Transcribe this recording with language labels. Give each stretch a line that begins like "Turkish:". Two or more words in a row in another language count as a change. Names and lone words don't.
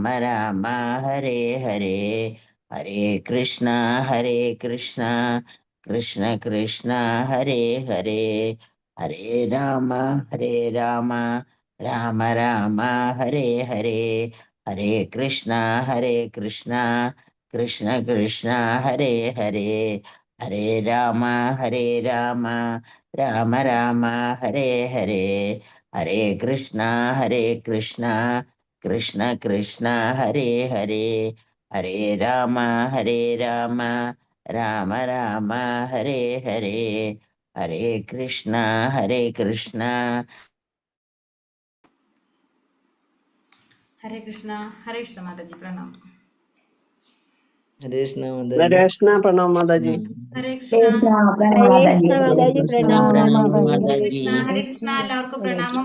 Sanskrit: ഹരേ ഹരേ ഹരേ കൃഷ്ണ കൃഷ്ണ കൃഷ്ണ ഹരേ ഹരേ ഹരേ രാമ രാമ രാമ ഹരേ ഹരേ ഹരേ കൃഷ്ണ കൃഷ്ണ കൃഷ്ണ ഹരേ ഹരേ ഹരേ രാമ രാമ രാമ ഹരേ ഹരേ ഹരേ കൃഷ്ണ കൃഷ്ണ ഹരേ ഹരേ ഹരേ രാമ രാമ രാമ ഹരേ ഹരേ ഹരേ കൃഷ്ണ കൃഷ്ണ. ഹരേ കൃഷ്ണ.
Malayalam: ഹരേ കൃഷ്ണ മാതാജി, പ്രണാം. ഹരേ കൃഷ്ണ പ്രണാം മാതാജി. ഹരേ കൃഷ്ണ. ഹരേ കൃഷ്ണ. എല്ലാവർക്കും പ്രണാമം.